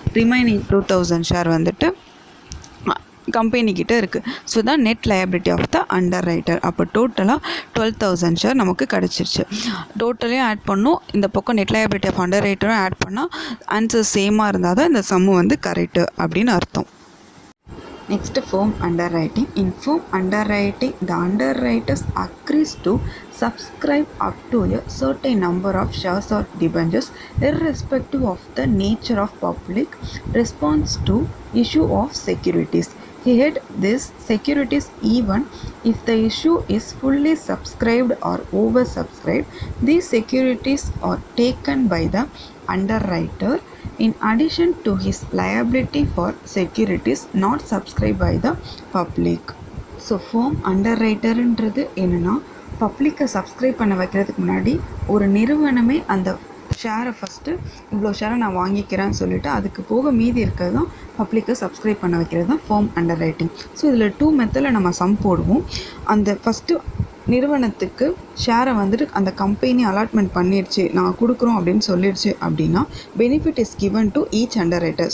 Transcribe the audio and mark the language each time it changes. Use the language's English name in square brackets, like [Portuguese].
[Tamil] Remaining 2,000 share வந்துட்டு கம்பெனிக்கிட்ட இருக்குது. So தான் net liability of the under writer. அப்போ டோட்டலாக 12,000 ஷேர் நமக்கு கிடச்சிருச்சு. டோட்டலையும் ஆட் பண்ணோம், இந்த பக்கம் net liability of under ரைட்டரும் add பண்ணால் ஆன்சர் சேமாக இருந்தால் தான் இந்த சம்மு வந்து கரெக்டு அப்படின்னு அர்த்தம். [English] Next, firm underwriting. In firm underwriting, the underwriters agrees to subscribe up to a certain number of shares or debentures irrespective of the nature of public response to issue of securities. He had this securities even if the issue is fully subscribed or oversubscribed. These securities are taken by the underwriter in addition to his liability for securities not subscribed by the public. [Tamil] So firm underwriterன்றது என்னென்னா பப்ளிக்கை subscribe பண்ண வைக்கிறதுக்கு முன்னாடி ஒரு நிறுவனமே அந்த ஷேரை first இவ்வளோ ஷேரை நான் வாங்கிக்கிறேன்னு சொல்லிவிட்டு அதுக்கு போக மீதி இருக்கிறது தான் பப்ளிக்கை சப்ஸ்கிரைப் பண்ண வைக்கிறது தான் firm underwriting. ஸோ இதில் 2 மெத்தடில் நம்ம சம் போடுவோம். அந்த ஃபஸ்ட்டு நிறுவனத்துக்கு ஷேரை வந்துட்டு அந்த கம்பெனி அலாட்மெண்ட் பண்ணிடுச்சு, நான் கொடுக்குறோம் அப்படின்னு சொல்லிடுச்சு அப்படின்னா [English] Benefit is given to each underwriter.